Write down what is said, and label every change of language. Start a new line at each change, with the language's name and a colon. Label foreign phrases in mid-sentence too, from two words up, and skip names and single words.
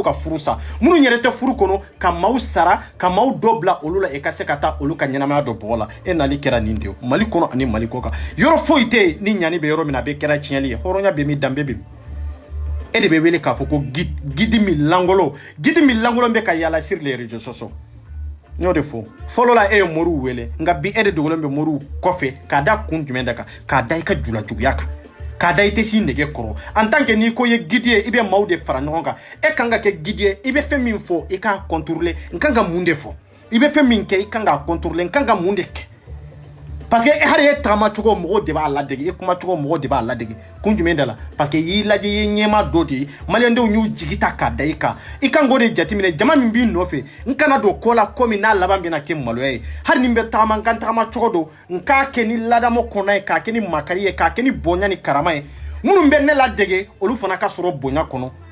Bambara: ka furu sa minnu yɛrɛ tɛ furu kɔnɔ ka maaw sara ka maaw dɔ bila olu la e ka se ka taa olu ka ɲɛnamaya dɔ bɔgɔ la e nali kɛra nin de ye Mali kɔnɔ ani Mali kɔ kan yɔrɔ foyi tɛ yen ni ɲani bɛ yɔrɔ min na a bɛ kɛra tiɲɛli ye hɔrɔnya bɛ min danbe bɛ min e de bɛ wele k'a fɔ ko gidi min langolo bɛ ka yaala
French: sur les réseaux sociaux
Bambara: n'o de fɔ fɔlɔ la e ye Moriw wele nka bi e de dogolen bɛ Moriw kɔfɛ k'a da kun jumɛn da kan k'a da i ka julajuguya kan k'a da i tɛ s'i nɛgɛ kɔrɔ en
French: tant que
Bambara: n'i ko ye gidi ye i bɛ maaw de fara ɲɔgɔn kan e kan ka kɛ gidi ye i bɛ fɛn min fɔ i k'a contrôler n kan ka mun de fɔ i bɛ fɛn min kɛ i kan k'a contrôler n kan ka mun de kɛ
French: parce que
Bambara: hali e tagama cogo mɔgɔw de b'a ladege e kuma cogo mɔgɔw de b'a ladege kun jumɛn da la
French: parce que
Bambara: y'i lajɛ i ye ɲɛma dɔ de ye maliyɛndenw y'u jigi ta k'a da i kan i kan k'o de jateminɛ jama min b'i nɔfɛ n kana don ko la ko min n'a laban bɛna kɛ maloya ye hali ni n bɛ tagama n ka tagama cogo don n k'a kɛ ni ladamo kɔnɔ ye k'a kɛ ni makari ye k'a kɛ ni bonya ni karama ye minnu bɛ ne ladege olu fana ka sɔrɔ bonya kɔnɔ